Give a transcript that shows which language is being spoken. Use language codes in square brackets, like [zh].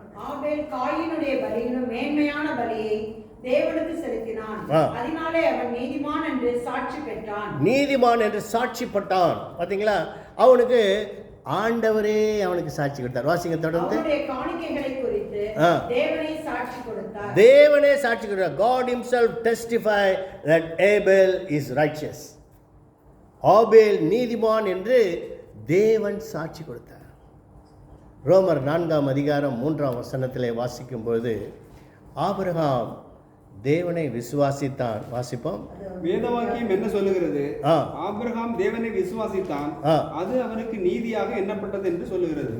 [ta] ஆபேல் காயினுடைய பலியிலும் மேன்மையான பலியை தேவனுக்கு செலுத்தினான். அதனாலே அவன் நீதிமான் என்று சாட்சி பெற்றான். நீதிமான் என்று சாட்சி பட்டான். பாத்தீங்களா? அவனுக்கு ஆண்டவரே அவனுக்கு சாட்சி கொடுத்தார். வாசிங்க தொடர்ந்து. அவருடைய காணிக்கைகளை குறித்து தேவனே சாட்சி கொடுத்தார். தேவனே சாட்சி கொடுத்தார். [en] God himself testify that Abel is righteous. [ta] ஆபேல் நீதிமான் என்று தேவன் சாட்சி கொடுத்தார். ரோமர் 4ஆம் அதிகாரம் 3ஆம் வசனத்திலே வாசிக்கும் பொழுது ஆபிரகாம் தேவனை விசுவாசித்தான். வாசிப்போம். வேதவாக்கியம் என்ன சொல்லுகிறது? ஆபிரகாம் தேவனை விசுவாசித்தான், அது அவனுக்கு நீதியாக எண்ணப்பட்டது என்று சொல்லுகிறது.